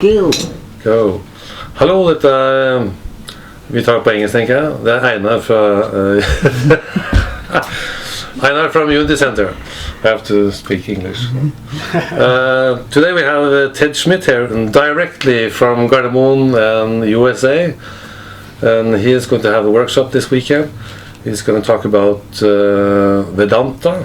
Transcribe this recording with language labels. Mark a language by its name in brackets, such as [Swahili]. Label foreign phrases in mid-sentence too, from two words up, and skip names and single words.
[English] Go. Go. [Norwegian] Hallo, vi tar på engelsk, tenker jeg. Det Einar fra [English] Einar from Unity Center. I have to speak English. Today we have Ted Schmidt here, directly from Gardermoen and USA. And he is going to have a workshop this weekend. He's going to talk about Vedanta.